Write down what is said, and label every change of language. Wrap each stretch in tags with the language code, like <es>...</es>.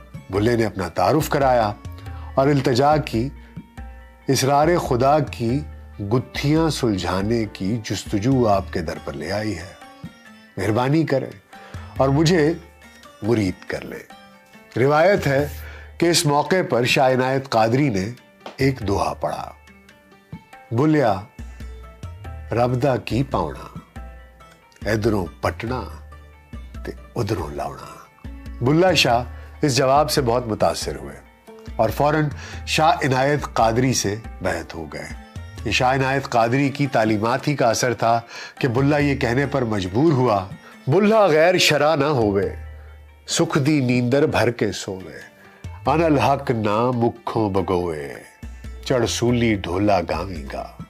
<ur>بلے نے اپنا تعارف کرایا اور التجا کی اسرار خدا کی گتھیاں سلجھانے کی جستجو آپ کے در پر لے آئی ہے. مہربانی کرے اور مجھے مرید کر لے. روایت ہے کہ اس موقع پر شاہ عنایت قادری نے ایک دوہا پڑھا.</ur> <pa>بلیا رب دا کی پاؤنا ادھروں پٹنا تے ادھروں لاؤنا.</pa> <ur>بلا شاہ اس جواب سے بہت متاثر ہوئے اور فوراً شاہ عنایت قادری سے بیعت ہو گئے. یہ شاہ عنایت قادری کی تعلیمات ہی کا اثر تھا کہ بلا یہ کہنے پر مجبور ہوا</ur> <pa>بلا غیر شرع نہ ہوئے سکھ دی نیندر بھر کے سوئے ان الحق نہ مکھوں بگوئے چڑھ سولی ڈھولا گاویں گا.</pa>